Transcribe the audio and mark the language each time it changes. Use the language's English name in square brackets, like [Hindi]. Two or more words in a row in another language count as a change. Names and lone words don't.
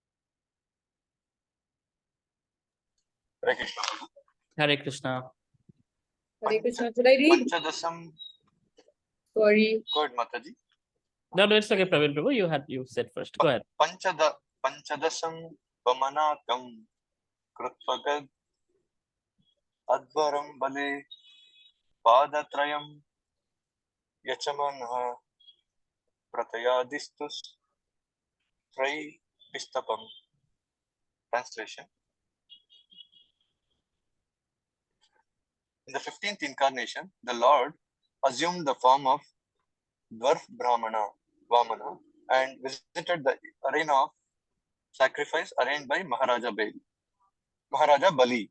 [English] Hare Krishna. Hare Krishna. Hare Krishna. Should I read? Panchadasam. Sorry. Go ahead, Mataji. No, it's okay, Praveen Prabhu. You said first. Go ahead. [Sanskrit] पञ्चदशं वामनकं कृत्वागाद् अध्वरं बलेः पदत्रयं याचमानः प्रत्यादित्सुः त्रि विष्टपम्. [English] Translation. In the 15th incarnation, the Lord assumed the form of Dwarf Brahmana, Vamana, and visited the arena of sacrifice arranged by Maharaja Bali.